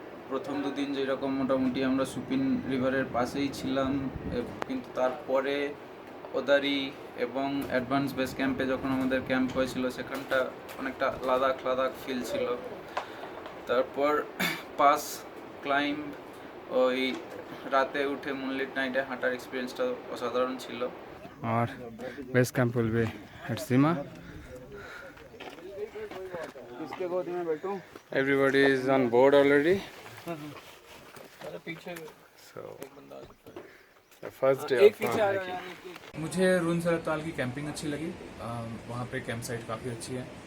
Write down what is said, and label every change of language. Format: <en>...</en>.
<bn>প্রথম 2 দিন যেরকম মোটামুটি আমরা সুপিন রিভারের পাশেই ছিলাম, কিন্তু তারপরে ওদারি এবং অ্যাডভান্স বেস ক্যাম্পে যখন আমাদের ক্যাম্প হয়েছিল সেখানটা অনেকটা লাদাখ ফিল ছিল। তারপর পাস ক্লাইম্ব, ওই রাতে উঠে মুনলিট নাইটে হাঁটার এক্সপিরিয়েন্সটা অসাধারণ ছিল।</bn> <en>और base camp will be at Seema. Everybody is on board already. So the first day of hiking.</en> <hi>मुझे रुन सरताल की कैंपिंग अच्छी लगी, वहाँ पे कैंप साइट काफ़ी अच्छी है।</hi>